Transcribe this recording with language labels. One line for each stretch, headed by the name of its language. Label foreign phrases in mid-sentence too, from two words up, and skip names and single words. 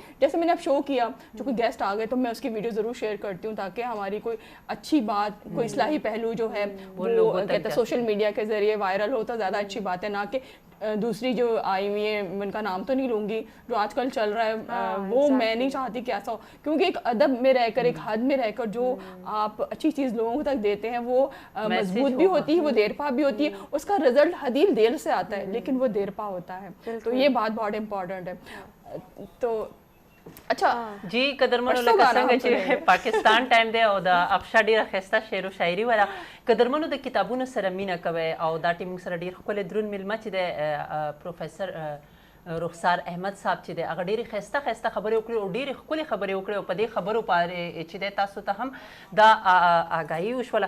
Urdu: جیسے میں نے اب شو کیا, جو کوئی گیسٹ آ گئے تو میں اس کی ویڈیو ضرور شیئر کرتی ہوں تاکہ ہماری کوئی اچھی بات, کوئی اصلاحی پہلو جو ہے وہ کہتے ہیں
English: social media
Urdu: کے ذریعے وائرل ہو تو زیادہ اچھی بات ہے, نہ کہ دوسری جو آئی ہوئی ہیں ان کا نام تو نہیں لوں گی, جو آج کل چل رہا ہے وہ میں نہیں چاہتی کہ ایسا ہو. کیونکہ ایک ادب میں رہ کر, ایک حد میں رہ کر جو آپ اچھی چیز لوگوں تک دیتے ہیں وہ مضبوط بھی ہوتی ہے, وہ دیر پا بھی ہوتی ہے. اس کا رزلٹ حدیل دیر سے آتا ہے لیکن وہ دیر پا ہوتا ہے. تو یہ بات بہت امپورٹنٹ ہے. تو اچھا
Pashto: جی قدرمنو لکه څنګه چې پاکستان ټایم دی او د افشا ډیره ښایسته شعر و شاعري وله. قدرمنو د کتابونو سره مینه کوئ او دا ټیم موږ سره ډېر ښکلی دروند میلمه چې دی پروفیسر رخسار احمد صاحب چې دی هغه ډېرې ښایسته ښایسته خبرې وکړې او ډېرې ښکلې خبرې وکړې او په دې خبرو چې دی تاسو ته هم دا آګاهي وشوله.